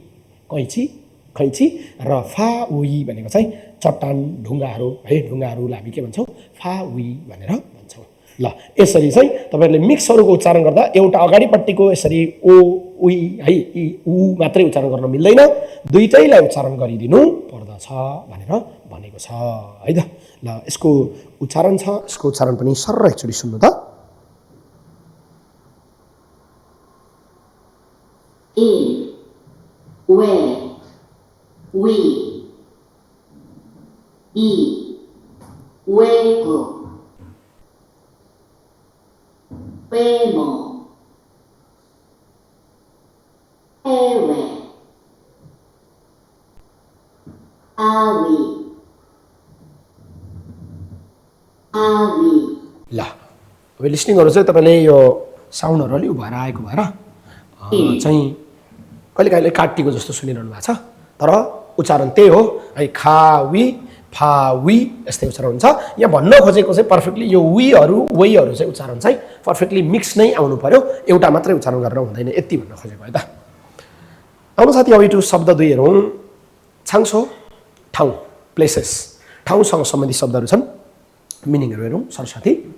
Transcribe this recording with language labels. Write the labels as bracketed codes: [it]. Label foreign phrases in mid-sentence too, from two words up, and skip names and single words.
[ne] कैँची र फा वी भनेको चाहिँ चट्टान ढुङ्गाहरू है ढुङ्गाहरूलाई हामी के भन्छौँ फा वी भनेर भन्छौँ ल यसरी चाहिँ तपाईहरुले मिक्सहरुको उच्चारण गर्दा एउटा अगाडिपट्टिको यसरी ओ उइ है इ उ मात्रै उच्चारण गर्न मिल्दैन दुईटैलाई उच्चारण गरिदिनु पर्दछ भनेर भनेको छ है त ल यसको उच्चारण छ यसको उच्चारण पनि सरर एकचोटी सुन्नु त [ko] 일, 왜, 위, 이, 외국, 외모, 해외, 아위, 아위. [ne] ल अब लिस्निङहरु चाहिँ तपाईले यो साउन्डहरु अलि उभाएर आएको भएर चाहिँ कहिलेकाहीँ काटिएको जस्तो सुनिरहनु भएको छ तर उच्चारण त्यही हो है खावी फावी यस्तै उच्चारण हुन्छ यहाँ भन्न खोजेको चाहिँ पर्फेक्टली यो वीहरु वेहरु चाहिँ उच्चारण चाहिँ [en] perfectly mix [ne] नै आउनु पर्यो एउटा मात्रै उच्चारण गरेर हुँदैन यति भन्न खोजेको है त आउनु साथी अब यो शब्द दुई हेरौं छाङछो ठाउँ प्लेसेस ठाउँसँग सम्बन्धित शब्दहरु छन् मिनिङहरु हेरौं सरसाथी